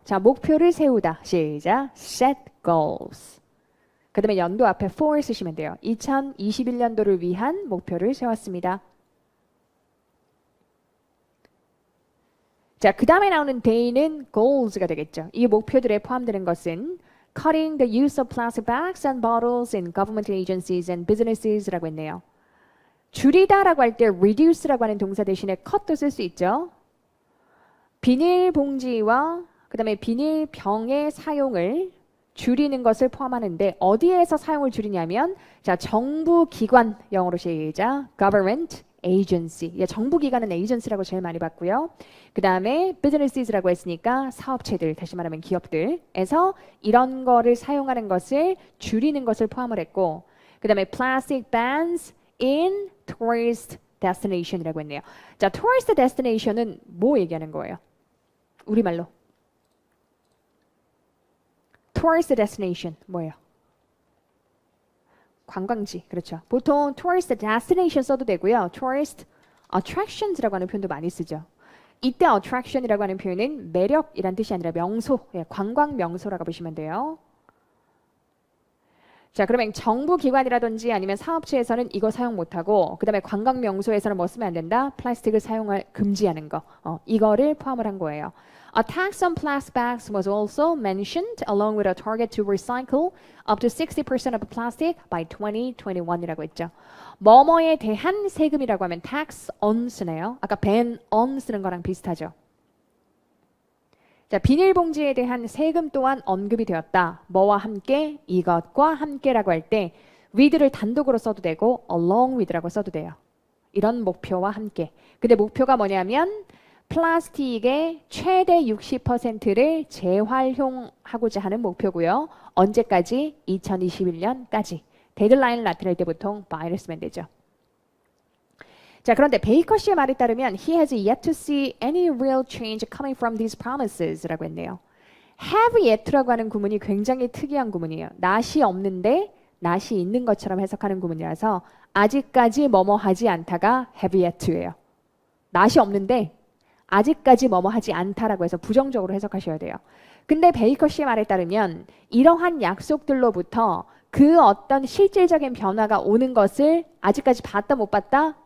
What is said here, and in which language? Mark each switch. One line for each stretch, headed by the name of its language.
Korean: 자, 목표를 세우다. 시작. set goals. 그 다음에 연도 앞에 for 쓰시면 돼요. 2021년도를 위한 목표를 세웠습니다. 자, 그 다음에 나오는 day는 goals가 되겠죠. 이 목표들에 포함되는 것은
English: cutting the use of plastic bags and bottles in government agencies and businesses라고 했네요.
Korean: 줄이다라고 할 때 reduce라고 하는 동사 대신에 cut도 쓸 수 있죠. 비닐 봉지와 그 다음에 비닐 병의 사용을 줄이는 것을 포함하는데 어디에서 사용을 줄이냐면 자, 정부 기관 영어로 시작 government agency 정부 기관은 agency라고 제일 많이 봤고요. 그 다음에 businesses라고 했으니까 사업체들 다시 말하면 기업들에서 이런 거를 사용하는 것을 줄이는 것을 포함을 했고 그 다음에 plastic bans in tourist destination이라고 했네요. 자, tourist destination은 뭐 얘기하는 거예요? 우리말로. tourist destination 뭐예요? 관광지. 그렇죠. 보통 tourist destination 써도 되고요. tourist attractions라고 하는 표현도 많이 쓰죠. 이때 attraction이라고 하는 표현은 매력이란 뜻이 아니라 명소, 관광 명소라고 보시면 돼요. 자, 그러면 정부 기관이라든지 아니면 사업체에서는 이거 사용 못하고 그 다음에 관광 명소에서는 뭐 쓰면 안 된다? 플라스틱을 사용을 금지하는 거. 이거를 포함을 한 거예요.
English: A tax on plastic bags was also mentioned along with a target to recycle up to 60% of plastic by 2021이라고 했죠.
Korean: 뭐뭐에 대한 세금이라고 하면 tax on 쓰네요. 아까 ban on 쓰는 거랑 비슷하죠. 자, 비닐봉지에 대한 세금 또한 언급이 되었다. 뭐와 함께, 이것과 함께라고 할 때 with를 단독으로 써도 되고 along with라고 써도 돼요. 이런 목표와 함께. 근데 목표가 뭐냐면 플라스틱의 최대 60%를 재활용하고자 하는 목표고요. 언제까지? 2021년까지. 데드라인을 나타낼 때 보통 by를 쓰면 되죠. 자, 그런데 베이커 씨의 말에 따르면
English: he has yet to see any real change coming from these promises
Korean: 라고 했네요. have yet라고 하는 구문이 굉장히 특이한 구문이에요. not이 없는데 not이 있는 것처럼 해석하는 구문이라서 아직까지 뭐뭐 하지 않다가 have yet to예요. not이 없는데 아직까지 뭐뭐 하지 않다라고 해서 부정적으로 해석하셔야 돼요. 근데 베이커 씨의 말에 따르면 이러한 약속들로부터 그 어떤 실질적인 변화가 오는 것을 아직까지 봤다 못 봤다?